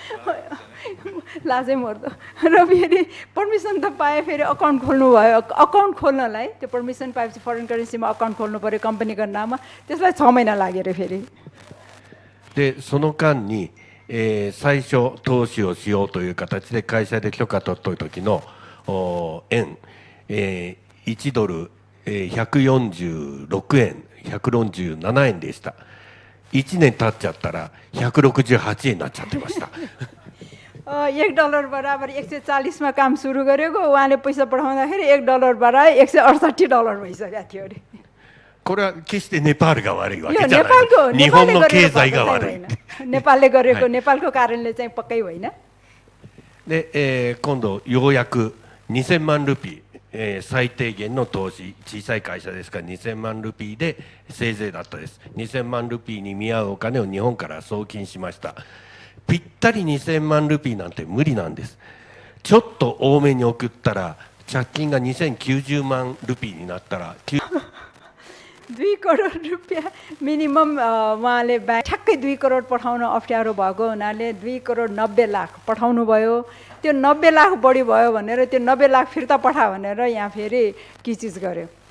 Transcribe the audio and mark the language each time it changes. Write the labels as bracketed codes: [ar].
[ne] लाजै मर्दो र फेरि पर्मिसन त पाएँ, फेरि अकाउन्ट खोल्नु भयो। अकाउन्ट खोल्नलाई त्यो पर्मिसन पाएपछि फरेन करेन्सीमा अकाउन्ट खोल्नु पर्यो कम्पनीको नाममा, त्यसलाई 6 महिना लाग्यो रे फेरि। [ja] でその間に、最初投資をしようという形で会社で許可取った時の円、1ドル、146円147円でした。 1年経っちゃったら168円になっちゃってました。 [ne] $1 बराबर 140 मा काम सुरु गरेको उहाँले पैसा पठाउँदाखेरि $1 बराबर $168 भइसकेको थियो अरे [ja] これは決してネパールが悪いわけ [ne] यो [ja] じゃない。 [ne] नेपालको [ja] 日本の経済が悪い。 [ne] नेपालले गरेको नेपालको कारणले चाहिँ पक्कै होइन [ja] で、今度ようやく2000万ルピー、最低限の投資、小さい会社ですから2000万ルピーでせいぜいだったです。 2000万ルピーに見合うお金を日本から送金しました。ぴったり2000万ルピーなんて無理なんです。ちょっと多めに送ったら借金が2090万ルピーになったら [ne] 2 करोड रुपियाँ मिनिमम उहाँले ठ्याक्कै 2 करोड पठाउन अप्ठ्यारो भएको हुनाले 2 करोड 90 लाख पठाउनु भयो त्यो 90 लाख बढी भयो भनेर त्यो 90 लाख फिर्ता पठा भनेर यहाँ फेरि किचिज गर्यो